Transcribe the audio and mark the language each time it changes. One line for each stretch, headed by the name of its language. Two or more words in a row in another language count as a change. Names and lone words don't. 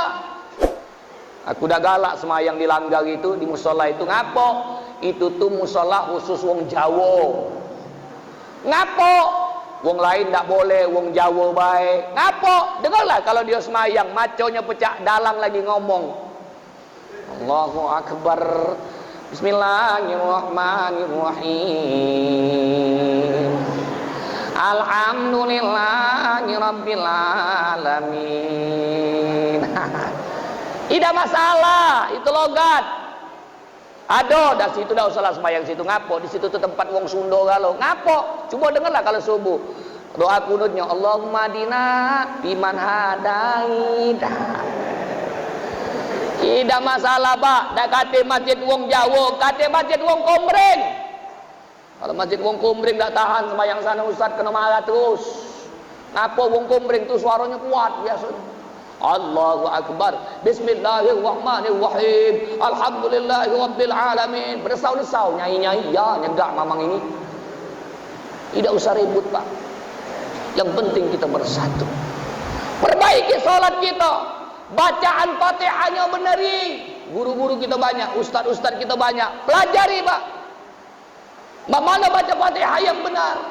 Musi: Aku dah galak semayang di langgar itu, di musola itu. Ngapo? Itu tuh musola khusus wong Jawa. Ngapo? Wong lain tak boleh, wong Jawa baik. Ngapo? Dengarlah kalau dia semayang, maconya pecah, dalang lagi ngomong.
Arabic: الله أكبر. بسم الله الرحمن الرحيم. الحمد لله رب العالمين.
Indonesian: Tidak masalah, itu logat.
Musi: Ada, dah situ dah usahlah sembahyang situ. Ngapo? Di situ tu tempat wong Sunda galau. Ngapo? Cuba dengarlah kalau subuh. Doa kunutnya,
Arabic: اللهم دنا بمن هديت.
Indonesian: Tidak masalah Pak.
Musi: Dah kata masjid wong Jawa, kata masjid wong Komering. Kalau masjid wong Komering tak tahan sembahyang sana ustaz kena marah terus. Ngapo wong Komering tu suaranya kuat biasanya.
Arabic: الله أكبر. بسم الله الرحمن الرحيم. الحمد لله رب العالمين.
Musi: Bersau-desau nyai-nyai ya nyegak mamang ini.
Indonesian: Tidak usah ribut Pak. Yang penting kita bersatu. Perbaiki salat kita. Bacaan Fatihahnya beneri. Guru-guru kita banyak, ustaz-ustaz kita banyak. Pelajari Pak. Bagaimana baca Fatihah yang benar?